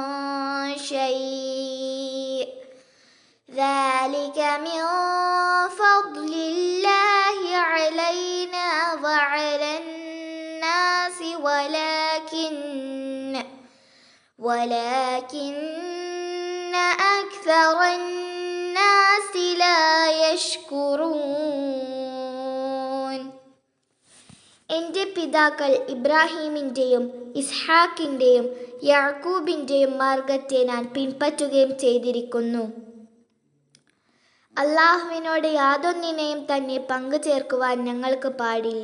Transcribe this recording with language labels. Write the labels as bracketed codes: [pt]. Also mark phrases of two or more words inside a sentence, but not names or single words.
[ar] شيء ذلك من فضل الله علينا وعلى الناس ولكن أكثر الناس لا يشكرون. [ml] എൻ്റെ പിതാക്കൾ ഇബ്രാഹീമിൻ്റെയും ഇസ്ഹാക്കിൻ്റെയും യാക്കൂബിൻ്റെയും മാർഗത്തെ ഞാൻ പിൻപറ്റുകയും ചെയ്തിരിക്കുന്നു. അല്ലാഹുവിനോട് യാതൊന്നിനെയും തന്നെ പങ്കു ചേർക്കുവാൻ ഞങ്ങൾക്ക് പാടില്ല.